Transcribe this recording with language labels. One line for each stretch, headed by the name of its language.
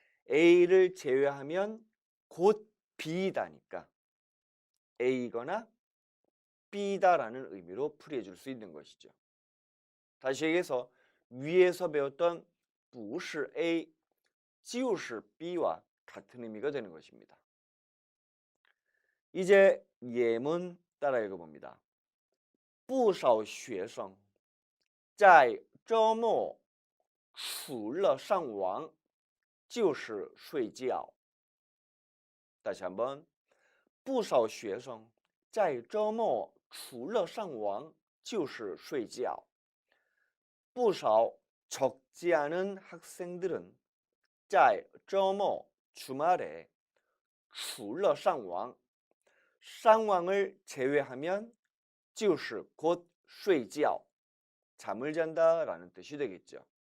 Korean: A를 제외하면 곧 B다니까 A거나 B다라는 의미로 풀이해 줄 수 있는 것이죠. 다시 얘기해서 위에서 배웠던
Chinese: 不是 A 就是 B
Korean: 와 같은 의미가 되는 것입니다. 이제 예문 따라 읽어봅니다.
Chinese: 不少学生在周末除了上网就是睡觉.
Korean: 다시 한번.
Chinese: 不少学生在周末除了上网就是睡觉. 不少
Korean: 적지 않은 학생들은
Chinese: 在周末
Korean: 주말에
Chinese: 除了上网
Korean: 상왕을 제외하면
Chinese: 就是
Korean: 곧
Chinese: 睡觉
Korean: 잠을 잔다라는 뜻이 되겠죠.